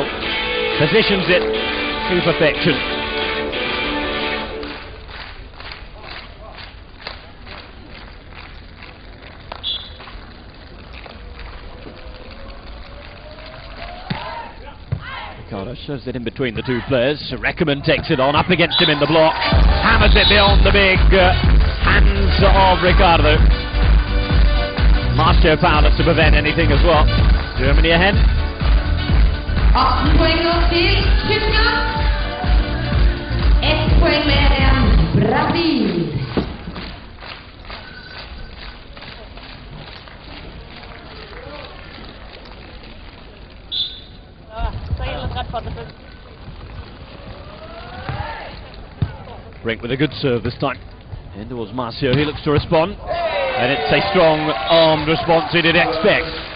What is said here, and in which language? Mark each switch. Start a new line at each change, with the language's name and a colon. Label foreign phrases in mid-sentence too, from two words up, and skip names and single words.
English: Positions it to perfection. Ricardo shoves it in between the two players. Reckermann takes it on, up against him in the block. Hammers it beyond the big hands of Ricardo. Marcio powerless to prevent anything as well. Germany ahead.
Norwegian: 18 poeng nå til Tyskland. 1 poeng mer enn Brasil.
English: Brink with a good serve this time. In towards Marcio, he looks to respond. And it's a strong armed response he did expect.